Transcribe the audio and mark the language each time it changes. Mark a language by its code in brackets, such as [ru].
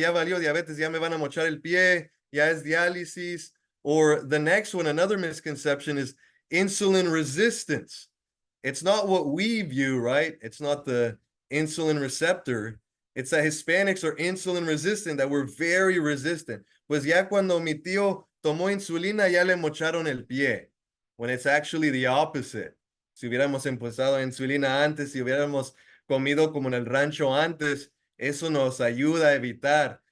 [es] Ya valió diabetes, ya me van a mochar el pie, ya es diálisis. [en] Or the next one, another misconception is insulin resistance. It's not what we view, right? It's not the insulin receptor. It's that Hispanics are insulin resistant, that we're very resistant. [es] Pues ya cuando mi tío tomó insulina, ya le mocharon el pie. [en] When it's actually the opposite. [es] Si hubiéramos empezado insulina antes, si hubiéramos comido como en el rancho antes, eso nos ayuda a evitar.